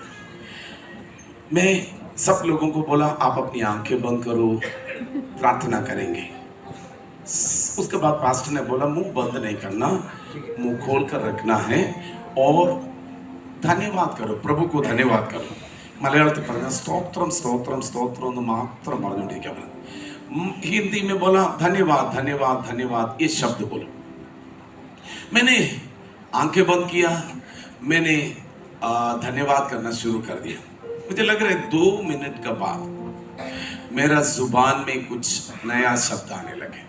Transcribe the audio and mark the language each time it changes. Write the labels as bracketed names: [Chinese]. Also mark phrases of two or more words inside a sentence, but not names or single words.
[Hindi] मैं सब लोगों को बोला, आप अपनी आंखें बंद करो, प्रार्थना करेंगे। उसके बाद पास्टर ने बोला, मुंह बंद नहीं करना, मुंह खोल कर रखना है और धन्यवाद करो, प्रभु को धन्यवाद करो। [Malayalam] മലയാളത്തിൽ പറഞ്ഞ സ്തോത്രം സ്തോത്രം സ്തോത്രം എന്ന് മാത്രം പറഞ്ഞുകൊണ്ടിരിക്കുക। [Hindi] हिंदी में बोला धन्यवाद धन्यवाद धन्यवाद, ये शब्द बोलो। मैंने आंखें बंद किया, मैंने धन्यवाद करना शुरू कर दिया। मुझे लग रहा है 2 मिनट के बाद मेरा जुबान में कुछ नया शब्द आने लगे।